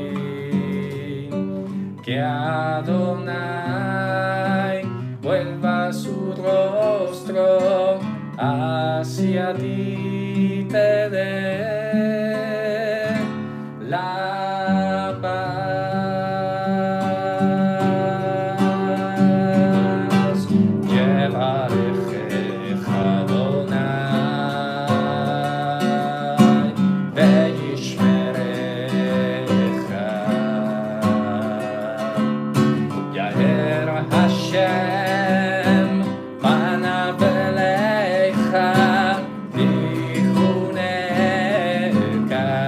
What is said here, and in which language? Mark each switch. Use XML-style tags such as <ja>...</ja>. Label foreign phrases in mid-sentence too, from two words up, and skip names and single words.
<es>Que Adonai vuelva su rostro hacia ti, te dé la paz.</es> <he>יברכך אדוני וישמרך. יאר השם פניו אליך ויחנך.</he>